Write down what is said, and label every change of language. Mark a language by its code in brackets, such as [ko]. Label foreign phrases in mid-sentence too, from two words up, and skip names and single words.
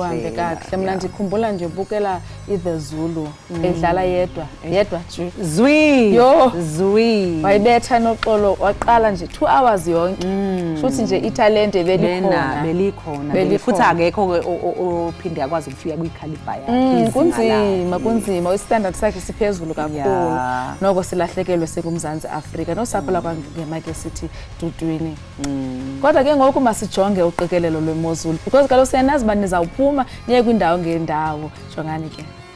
[xh] kuhambe kahle mina ndikhumbula nje ubukela iThe Zulu edlala yedwa nje zwi wayibetha noxolo waqala nje 2 hours yonke futhi nje italente belikhona [zu] futhi akekho ophinde akwazi ukufika kwikhalifa yakhe [xh] kunzima istandard sakhe siphezulu kakhulu noko silahlekelwe sekuMzansi Afrika nosapho la kwaNgema ke sithi dudwini kodwa ke ngoku masijonge uqikelelo lwemozulu because kaloku siyanazi bani nizawuphuma niye kwindawo ngendawo jongani ke